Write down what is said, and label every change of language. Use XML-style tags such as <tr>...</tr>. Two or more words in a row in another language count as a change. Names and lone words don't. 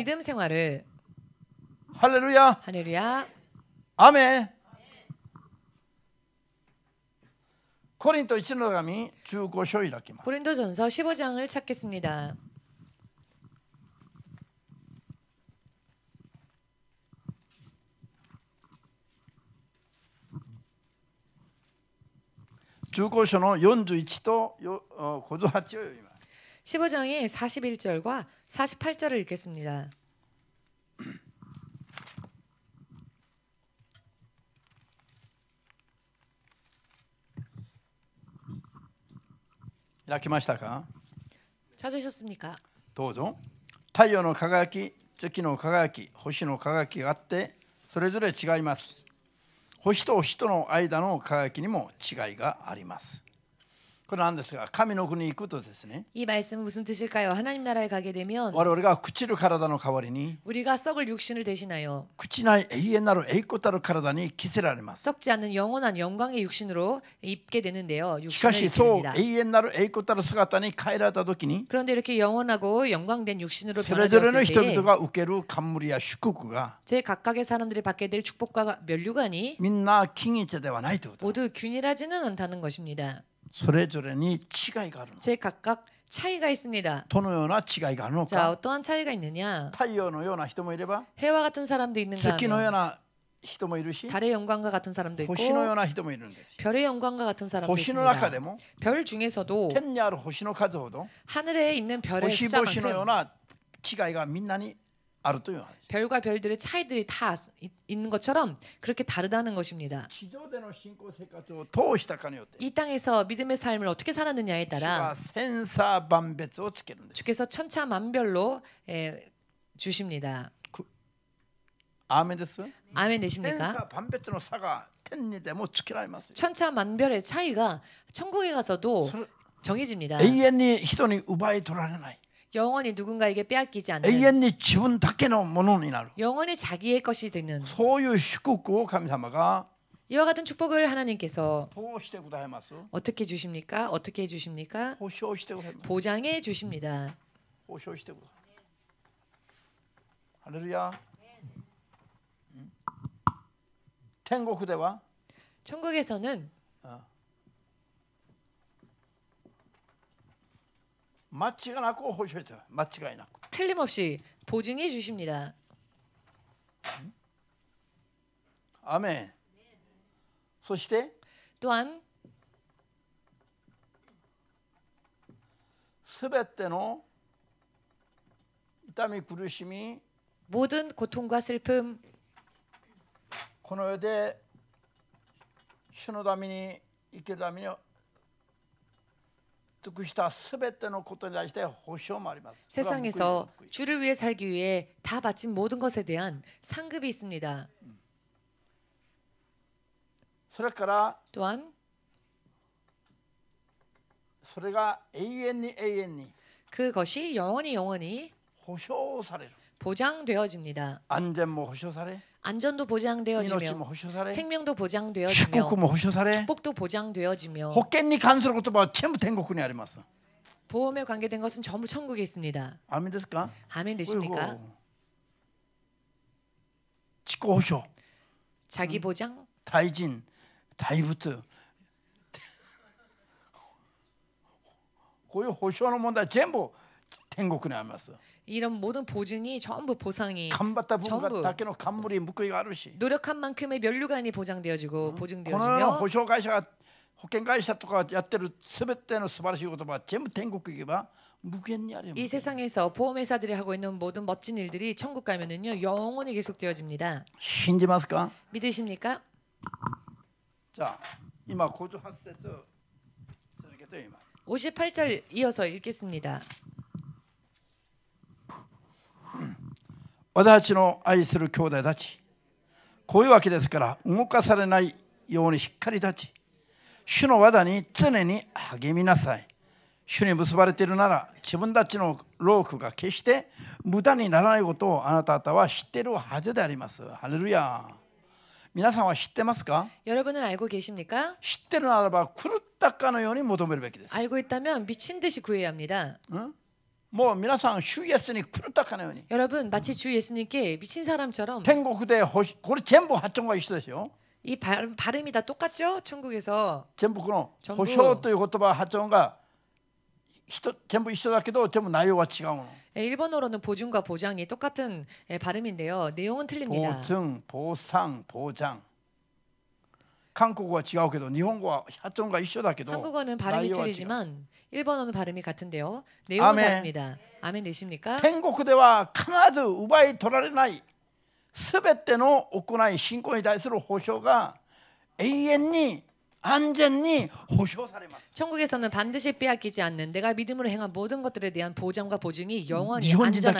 <ko>믿음 생활을</ko> <ja>ハレルヤ</ja> <ko>할렐루야.</ko> <ja>アメンコリント1の手紙15章開きます</ja> <ko>고린도전서 15장을 찾겠습니다.</ko> <ja>15 章の41と58を読みます</ja> <ko>15장의 41절과 48절을 읽겠습니다.</ko> <ja>開きましたか</ja> <ko>찾으셨습니까?</ko> <ja>どうぞ太陽の輝き月の輝き星の輝きがあってそれぞれ違います星と星との間の輝きにも違いがありますこれなんですが、神の国に行くとですね、</ja> <ko>이 말씀은 무슨 뜻일까요? 하나님 나라에 가게 되면</ko> <ja>我々が朽ちる体の代わりに</ja> <ko>우리가 썩을 육신을 대신하여</ko> <ja>朽ちない永遠なる栄光たる体に着せられます。</ja> <ko>썩지 않는 영원한 영광의 육신으로 입게 되는데요.</ko> <ja>しか</ja> <ko>육신을</ko> <ja>し</ja> <ko>입게</ko> <ja>そう</ja> <ko>됩니다.</ko> <ja>永遠なる栄光たる姿に変えられた時に</ja> <ko>그런데 이렇게 영원하고 영광된 육신으로</ko> <ja>それぞれの</ja> <ko>변화되었을</ko> <ja>人</ja> <ko>때</ko> <ja>々が受ける冠や祝福が</ja> <ko>제 각각의 사람들이 받게 될 축복과 면류관이</ko> <ja>みんな均一ではないということ。</ja> <ko>모두 균일하지는 않다는 것입니다.</ko> <ja>それぞれに違いがあるの。</ja> <ko>제 각각 차이가 있습니다.</ko> <ja>どのような違いがあるの</ja> <ko>자,</ko> <ja>か。</ja> <ko>어떠한 차이가 있느냐?</ko> <ja>太陽のような人もいれば</ja> <ko>해와 같은 사람도 있는가</ko> <ja>月のよう</ja> <ko>하면</ko> <ja>な人もいるし</ja> <ko>달의 영광과 같은 사람도 있고</ko> <ja>星のような人もいるんです。</ja> <ko>별의 영광과 같은 사람도</ko> <ja>星の中</ja> <ko>있습니다.</ko> <ja>でも</ja> <ko>별 중에서도</ko> <ja>天にある星の数ほど</ja> <ko>하늘에 있는 별의</ko> <ja>星々のよう</ja> <ko>숫자만큼</ko> <ja>な違いがみんなにあるという話。</ja> <ko>별과 별들의 차이들이 다 있는 것처럼 그렇게 다르다는 것입니다.</ko> <ja>地上での信仰生活を通したかによって</ja> <ko>이 땅에서 믿음의 삶을 어떻게 살았느냐에</ko> <ja>主が</ja> <ko>따라</ko> <ja>千差万別をつけるんです。</ja> <ko>주께서 천차만별로 주십니다.</ko> <ja>アーメンです。</ja> <ko>아멘</ko> <ja>千</ja> <ko>되십니까?</ko> <ja>差万別の差が天にでもつけられます。</ja> <ko>천차만별의 차이가 천국에 가서도</ko> <ja>それ</ja> <ko>정해집니다.</ko> <ja>永遠に人に奪い取られない。</ja> <ko>영원히 누군가에게 빼앗기지</ko> <ja>永</ja> <ko>않는</ko> <ja>遠に自分だけのものになる。</ja> <ko>영원히 자기의 것이 되는</ko> <ja>そういう祝福を神様が</ja> <ko>이와 같은 축복을 하나님께서</ko> <ja>通してくださいます。</ja> <ko>어떻게 주십니까? 어떻게 해주십니까?</ko> <ja>保証してくださいます。</ja> <ko>보장해 주십니다.</ko> <ja>保証してください。ハレルヤ。天国では</ja> <ko>천국에서는</ko> <ja>間違いなく保証してる。間違いなく。</ja> <ko>틀림없이 보증해 주십니다.</ko> <ja>アーメン。そして</ja> <ko>또한</ko> <ja>すべての痛み苦しみ</ja> <ko>모든 고통과 슬픔</ko> <ja>この世で主のために生きるために尽くしたすべてのことに対して保証もあります。</ja> <ko>세상에서 주를 위해 살기 위해 다 바친 모든 것에 대한 상급이 있습니다.</ko> <ja>それから</ja> <ko>또한</ko> <ja>それが永遠に永遠に</ja> <ko>그것이 영원히</ko> <ja>保証される。</ja> <ko>보장되어집니다.</ko> <ja>安全も保証され、</ja> <ko>안전도</ko> <ja>命も</ja> <ko>보장되어지며</ko> <ja>保証され、</ja> <ko>생명도</ko> <ja>祝</ja> <ko>보장되어지며</ko> <ja>福も保証され、</ja> <ko>축복도 보장되어지며</ko> <ja>保険に関する言葉は全部天国にあります。</ja> <ko>보험에 관계된 것은 전부 천국에 있습니다.</ko> <ja>アーメンですか？</ja> <ko>아멘 되십니까?</ko> <ja>自己保証、</ja> <ko>자기 보장,</ko> <ja>対人、対物、こういう保証の問題全部天国にあります。</ja> <ko>이런 모든 보증이 전부 보상이</ko> <ja>頑張った分</ja> <ko>전부</ko> <ja>だけの冠報いがあるし、</ja> <ko>노력한 만큼의 면류관이 보장되어지고</ko> <ja>このような</ja> <ko>보증되어지며</ko> <ja>保証会社が保険会社とかやってるすべての素晴らしい言葉は全部天国行けば無限にありま</ja> <ko>이</ko> <ja>す。</ja> <ko>세상에서 보험회사들이 하고 있는 모든 멋진 일들이 천국 가면은요 영원히 계속되어집니다.</ko> <ja>信じますか？</ja> <ko>믿으십니까?</ko> <ja>じゃあ今58節続けて今 58절 이어서 읽겠습니다. 私たちの愛する兄弟たち、こういうわけですから動かされないようにしっかり立ち、主の技に常に励みなさい。主に結ばれているなら自分たちの労苦が決して無駄にならないことをあなた方は知っているはずであります。ハレルヤ。皆さんは知ってますか？</ja> <ko>여러분은 알고 계십니까?</ko> <ja>知ってるならば狂ったかのように求めるべきです。</ja> <ko>알고 있다면 미친 듯이 구해야 합니다.</ko> <ja>もう皆さん主イエスに狂ったかのように</ja> <ko>여러분 마치 주 예수님께 미친 사람처럼</ko> <ja>天国でこれ全部発音が一緒ですよ。</ja> <ko>이 발음이 다 똑같죠? 천국에서</ko> <ja>全部この</ja> <ko>전부</ko> <ja>保証という言葉発音が全部一緒だけど全部内容は違うの。</ja> <ko>일본어로는 보증과 보장이 똑같은 발음인데요. 내용은 틀립니다. 保증、</ko> <ja>保産、保障。韓国語は違うけど日本語は発音が一緒だけど</ja> <ko>한국어는 발음이</ko> <ja>内容は違う。</ja> <ko>틀리지만 일본어는 발음이 같은데요. 내용은 아멘. 다릅니다. 아멘 되십니까?</ko> <ja>天国では必ず奪い取られないすべての行い信仰に対する保証が永遠に安全に保証されます。</ja> <ko>천국에서는 반드시 빼앗기지 않는 내가 믿음으로 행한 모든 것들에 대한 보장과 보증이 영원히 일본인들께</ko>